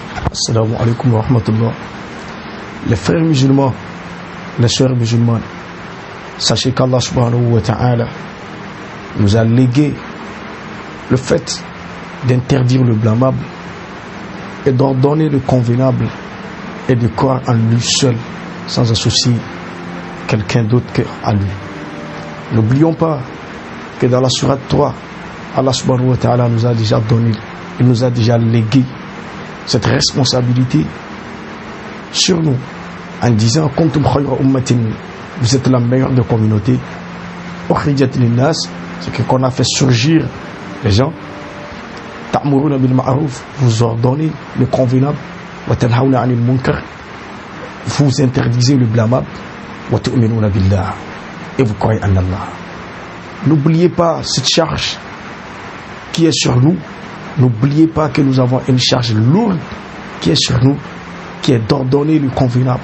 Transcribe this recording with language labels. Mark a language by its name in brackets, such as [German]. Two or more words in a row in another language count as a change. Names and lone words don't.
[Arabic] السلام عليكم ورحمة الله. [French] Les frères musulmans, les sœurs musulmanes, sachez qu'Allah [Arabic] سبحانه وتعالى [French] nous a légué le fait d'interdire le blâmable et d'ordonner le convenable et de croire en lui seul sans associer quelqu'un d'autre qu'à lui. N'oublions pas que dans la sourate 3, Allah [Arabic] سبحانه وتعالى [French] nous a déjà donné, il nous a déjà légué cette responsabilité sur nous en disant [Arabic] كنتم خير أمة, [French] vous êtes la meilleure des communautés, [Arabic] أخرجت للناس, [French] c'est qu'on a fait surgir les gens, [Arabic] تأمرون بالمعروف, [French] vous ordonnez le convenable, [Arabic] وتنهون عن المنكر, [French] vous interdisez le blâmable, [Arabic] وتؤمنون بالله, [French] et vous croyez en Allah. N'oubliez pas cette charge qui est sur nous. N'oubliez pas que nous avons une charge lourde qui est sur nous, qui est d'ordonner le convenable.